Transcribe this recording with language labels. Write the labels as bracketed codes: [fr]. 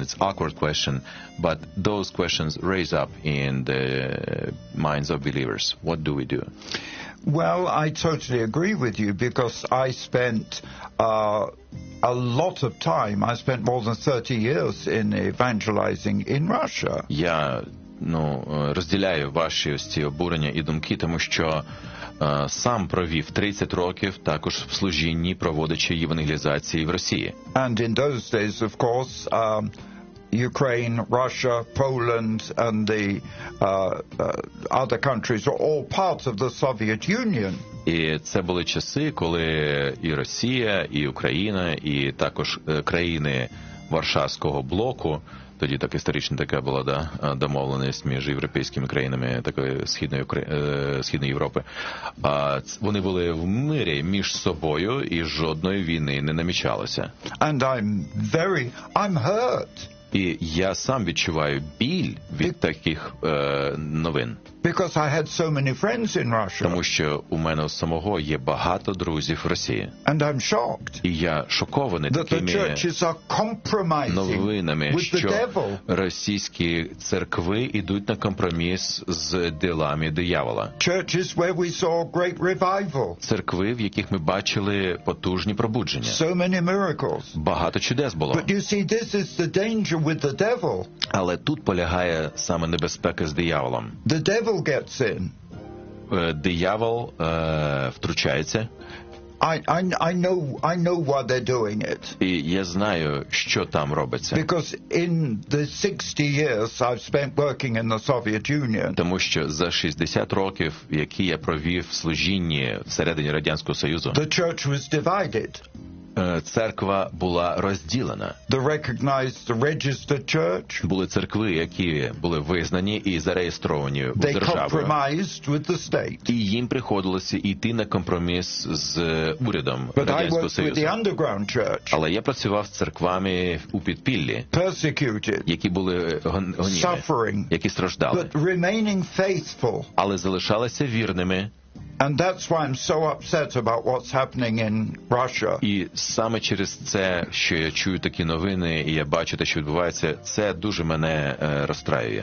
[en] It's awkward question, but those questions raise up in the minds of believers. What do we do? Well, I totally agree with you, because I spent a lot of time. I spent more than 30 years in evangelizing in Russia. [uk] Я, ну, розділяю ваші ось ці обурення і думки, тому що сам провів 30 років також в служінні, проводячи євангелізації в Росії. [en] And in those days, of course, Ukraine, Russia, Poland and the other countries were all part of the Soviet Union. [uk] І це були часи, коли і Росія, і Україна, і також країни Варшавського блоку, тоді так історично така була, да, домовленість між європейськими країнами такої східної східної Європи. А вони були в мирі між собою і жодної війни не намічалося. [en] And I'm hurt. [uk] І я сам відчуваю біль від таких новин. [en] Because I had so many friends in Russia. [uk] Тому що у мене самого є багато друзів в Росії. [en] And I'm shocked. [uk] І я шокований такими новинами, що російські церкви йдуть на компроміс з ділами диявола. [en] Churches where we saw great revival. [uk] Церкви, в яких ми бачили потужні пробудження. [en] So many miracles. [uk] Багато чудес було. [en] But you see, this is the danger with the devil. [uk] Але тут полягає саме небезпека з дияволом. [en] The devil gets in. [uk] Диявол втручається. [en] I know why they're doing it. [uk] І я знаю, що там робиться. [en] Because in the 60 years I've spent working in the Soviet Union. [uk] Тому що за 60 років, які я провів в служінні всередині Радянського Союзу. [en] The church was divided. [uk] Церква була розділена. [en] The recognized registered church. [uk] Були церкви, які були визнані і зареєстровані в державі. [en] They compromised with the state. [uk] І їм приходилося йти на компроміс з урядом Радянського Союзу. [en] But I worked with the underground church. [uk] Але я працював з церквами у підпіллі. [en] Persecuted. [uk] Які були гонімі. [en] Suffering. [uk] Які страждали. [en] But remaining faithful. [uk] Але залишалися вірними. [en] And that's why I'm so upset about what's happening in Russia. [uk] І саме через це, що я чую такі новини і я бачу те, що відбувається, це дуже мене розстраює.